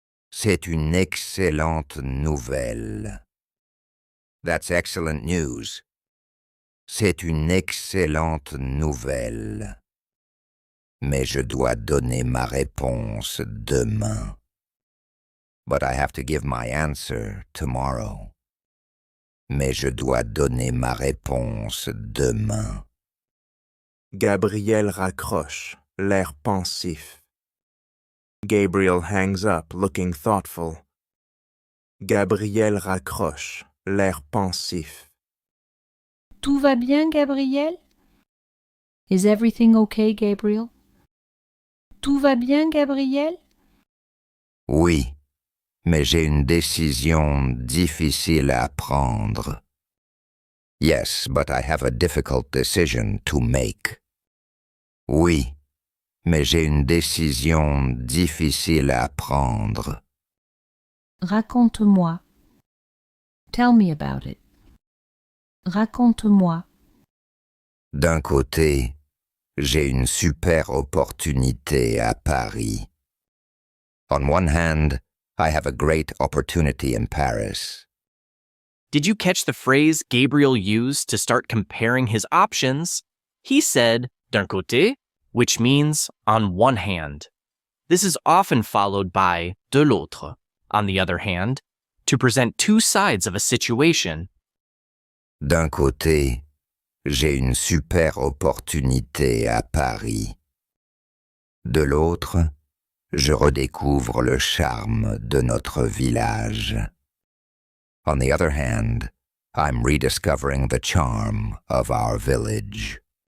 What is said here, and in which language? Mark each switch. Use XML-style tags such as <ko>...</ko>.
<fr>C'est une excellente nouvelle.</fr> <en>That's excellent news.</en> <fr>C'est une excellente nouvelle. Mais je dois donner ma réponse demain.</fr> <en>But I have to give my answer tomorrow.</en> <fr>Mais je dois donner ma réponse demain. Gabriel raccroche, l'air pensif.</fr> <en>Gabriel hangs up, looking thoughtful.</en> <fr>Gabriel raccroche, l'air pensif. Tout va bien, Gabriel?</fr> <en>Is everything okay, Gabriel?</en> <fr>Tout va bien, Gabriel? Oui, mais j'ai une décision difficile à prendre.</fr> <en>Yes, but I have a difficult decision to make.</en> <fr>Oui, mais j'ai une décision difficile à prendre. Raconte-moi.</fr> <en>Tell me about it.</en> <fr>Raconte-moi. D'un côté, j'ai une super opportunité à Paris.</fr> <en>On one hand, I have a great opportunity in Paris. Did you catch the phrase Gabriel used to start comparing his options? He said, d'un côté, which means on one hand. This is often followed by de l'autre, on the other hand, to present two sides of a situation.</en> <fr>D'un côté, j'ai une super opportunité à Paris. De l'autre, je redécouvre le charme de notre village.</fr> <en>On the other hand, I'm rediscovering the charm of our village.</en>